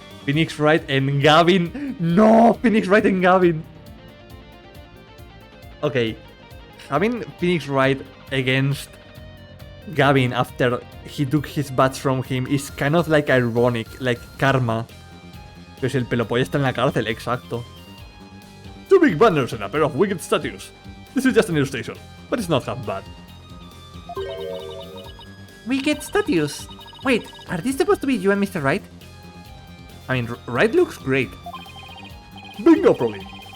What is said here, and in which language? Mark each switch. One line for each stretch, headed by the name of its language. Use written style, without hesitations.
English: Phoenix Wright and Gavin. No, Phoenix Wright and Gavin. Okay, having Phoenix Wright against Gavin after he took his badge from him is kind of like ironic, like karma.
Spanish: Pues el pelopollo está en la cárcel, exacto.
English: 2 big banners and a pair of wicked statues. This is just an illustration, but it's not half bad. Wicked statues. Wait, are these supposed to be you and Mr. Wright? I mean, Wright looks great. Bingo, probably.